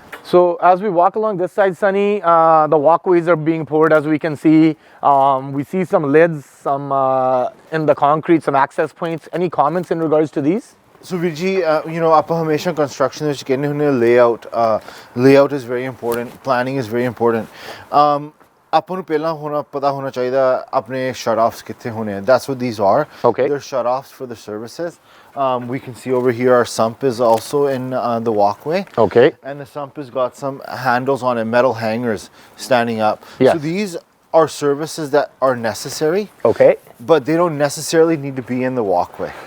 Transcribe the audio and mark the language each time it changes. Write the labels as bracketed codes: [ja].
[en] So as we walk along this side, Sunny, the walkways are being poured, as we can see. We see some lids, some in the concrete, some access points. Any comments in regards to these? So Vijay, you know, [pa] ਆਪਾਂ ਹਮੇਸ਼ਾ construction ਵਿੱਚ ਕਹਿੰਦੇ ਹੁੰਦੇ [en] layout is very important, planning is very important. [pa] ਆਪਾਂ ਨੂੰ ਪਹਿਲਾਂ ਪਤਾ ਹੋਣਾ ਚਾਹੀਦਾ ਆਪਣੇ shut offs ਕਿੱਥੇ ਹੋਣੇ ਆ. [en] That's what these are. Okay. They're shut offs for the services. We can see over here our sump is also in the walkway. Okay. And the sump has got some handles on it, metal hangers standing up. Yes. So these are services that are necessary. Okay. But they don't necessarily need to be in the walkway.